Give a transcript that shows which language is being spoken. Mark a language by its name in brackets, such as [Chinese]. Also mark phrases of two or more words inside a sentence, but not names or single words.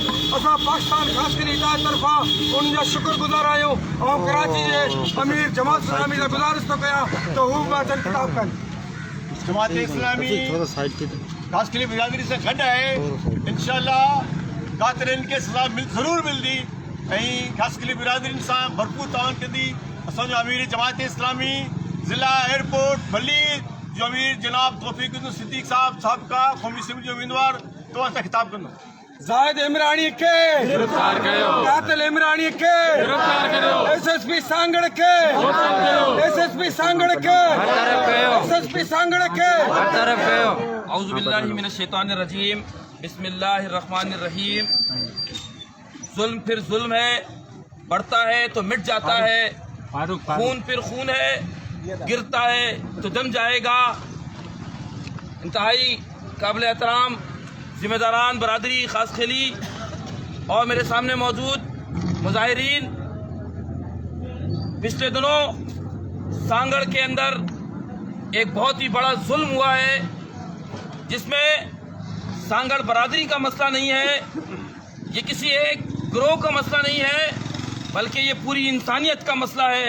[Sindhi] असां पाकिस्तान ख़ासि करे हिदायत तरफ़ां उन्हनि जा शुक्रगुज़ार आहियूं ऐं कराची जे अमीर जमात इस्लामी सां गुज़ारिश थो कयां त हू बि अचनि ख़िताब कनि। जमात इस्लामी ख़ासि करे बिरादरी सां गॾु आहे। इंशाअल्लाह कातिलनि खे सज़ा ज़रूरु मिलंदी ऐं ख़ासि करे बिरादरीनि सां भरपूर ताउन कंदी। असांजो अमीर जमात इस्लामी ज़िला एयरपोर्ट बली जो अमीर जनाब तौफीकुद्दीन सिद्दीक साहब का कौमी असेंबली जो उम्मीदवार तो असां खिताब कंदो। जाहिद इमरानी के गिरफ्तार कयो। कातिल इमरानी के गिरफ्तार कयो। एसएसपी सांगड़ के एसएसपी सांगड़ के एसएसपी सांगड़ के [Arabic] أعوذ بالله من الشيطان الرجيم، بسم الله الرحمن الرحيم. [Urdu] ظلم پھر ظلم ہے، بڑھتا ہے تو مٹ جاتا ہے. خون پھر خون ہے، گرتا ہے تو دم جائے گا. انتہائی قابلِ احترام ذمہ داران برادری خاص خیلی اور میرے سامنے موجود مظاہرین، پچھلے دنوں سانگھڑ کے اندر ایک بہت ہی بڑا ظلم ہوا ہے، جس میں سانگھڑ برادری کا مسئلہ نہیں ہے، یہ کسی ایک گروہ کا مسئلہ نہیں ہے، بلکہ یہ پوری انسانیت کا مسئلہ ہے.